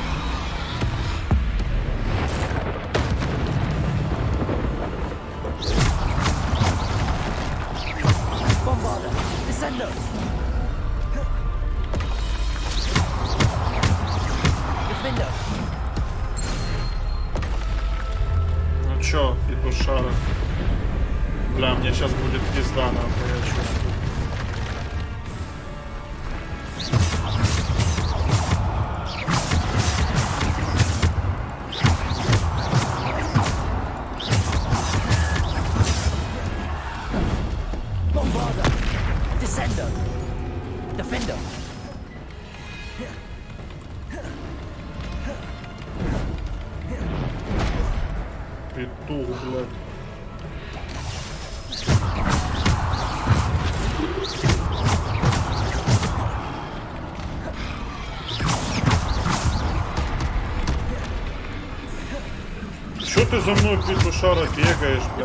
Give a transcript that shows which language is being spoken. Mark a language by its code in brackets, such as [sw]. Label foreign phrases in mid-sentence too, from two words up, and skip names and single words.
[en] Bombarder. Descender. Defender. [ru] Ну чё, петушара? Бля, мне сейчас будет пизда, нахуй, я чувствую. [en] Bombarder. Descender. Defender. [ru] Петух, блядь. Чё ты за мной, петушара, бегаешь, блядь?